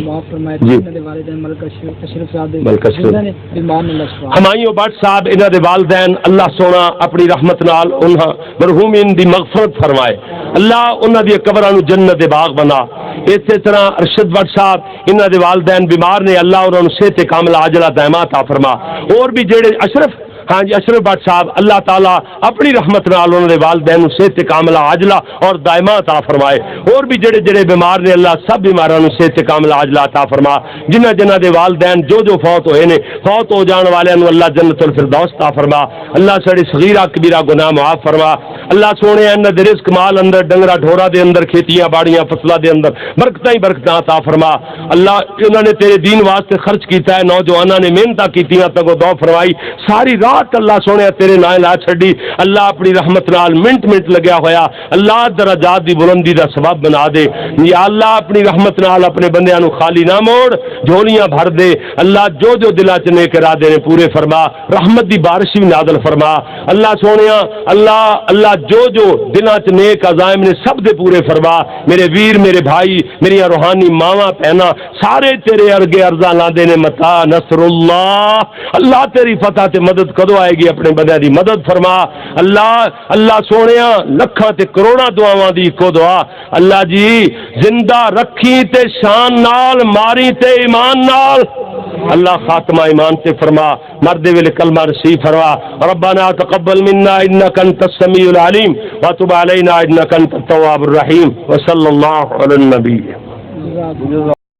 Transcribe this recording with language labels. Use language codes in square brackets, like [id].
[pa] معاف فرمائے انہاں دے والدین ملک اشرف صاحب دے بیمار نے اللہ شفا. ہمایوں بٹ صاحب انہاں دے والدین اللہ سونا اپنی رحمت نال انہاں مرحومین دی مغفرت فرمائے. اللہ انہاں دی قبراں نو جنت دے باغ بنا. اسی طرح ارشد بٹ صاحب انہاں دے والدین بیمار نے اللہ انہاں نو صحت کاملہ عاجلہ دائمہ عطا فرما. اور بھی جڑے اشرف ہاں جی اشرف بٹ صاحب اللہ تعالیٰ اپنی رحمت نال انہوں نے والدین صحت کاملہ عاجلہ اور دائمہ عطا فرمائے. اور بھی جڑے جڑے بیمار نے اللہ سب بیماراں نو صحت کاملہ عاجلہ عطا فرما. جنہ جنہ دے والدین جو فوت ہوئے نے فوت ہو جان والے نو اللہ جنت الفردوس عطا فرما. اللہ سڑے صغیرہ کبیرہ گناہ معاف فرما. اللہ سونے انہاں دے رزق مال اندر ڈنگرا ڈھورا دے اندر کھیتیاں باڑیاں فصلاں دے اندر برکتاں ہی برکتاں عطا فرما. اللہ انہوں نے تیرے دین واسطے خرچ کیتا ہے. نوجواناں نے محنتاں کیتیاں تگو دو فرمائی. ساری رات اللہ سونے تیرے نائے لا چھڑی. اللہ اپنی رحمت نال منٹ منٹ لگیا ہویا اللہ درجات دی بلندی دا سبب بنا دے. یا اللہ اپنی رحمت نال اپنے بندیاں نو خالی نہ موڑ جھولیاں بھر دے. اللہ جو دلاں چ نیک ارادے نے پورے فرما. رحمت دی بارش بھی نازل فرما. اللہ سونیا اللہ اللہ جو دلاں چ نیک عزائم نے سب دے پورے فرما. میرے ویر میرے بھائی میری روحانی ماواں بہناں سارے تیرے ارگے عرضاں لاندے نے متا نصر اللہ. اللہ تیری فتح تے مدد کدو آئے گی اپنے بندے دی مدد فرما. اللہ سونیا لکھاں تے کروڑاں دعاواں دی کو دعا اللہ جی زندہ رکھی تے شان نال ماری تے ایمان نال اللہ خاتمہ ایمان سے فرما، مرد ویل کلمہ نصیب فرما. [ar] ربنا تقبل منا انك انت السميع العليم وتب علينا انك انت التواب الرحيم وصلى الله على النبي.